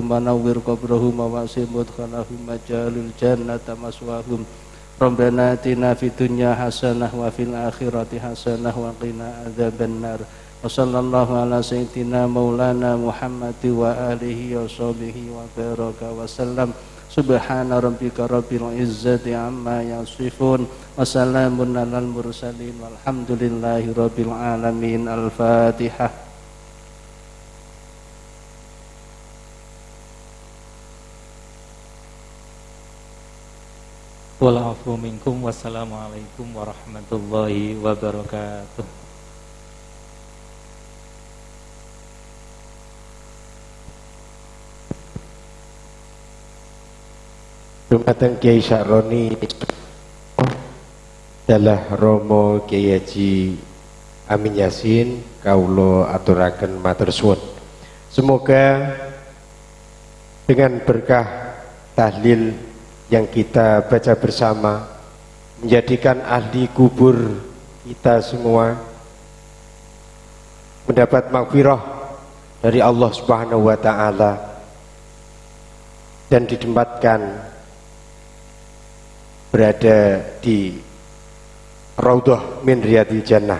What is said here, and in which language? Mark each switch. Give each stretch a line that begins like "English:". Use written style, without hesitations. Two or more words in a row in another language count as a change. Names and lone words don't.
Arabic: ونور قبرهم ووسع مدخلهم واجعل الجنة مثواهم ربنا آتنا في الدنيا حسنة وفي الآخرة حسنة وقنا عذاب النار وصلى الله على سيدنا مولانا محمد وآله وصحبه وبارك وسلم سبحان ربك رب العزة عما يصفون وسلام على المرسلين والحمد لله رب العالمين. الفاتحة. والعفو منكم والسلام عليكم ورحمة الله وبركاته.
Javanese: Dumateng Kiai Syaroni dalah Romo Kiai Haji Amin Yasin kawula aturaken matur suwun.
Indonesian: Semoga dengan berkah tahlil yang kita baca bersama menjadikan ahli kubur kita semua mendapat maghfirah dari Allah
Arabic: سبحانه وتعالى
Indonesian: dan ditempatkan berada di
Arabic: روضة من رياض الجنة.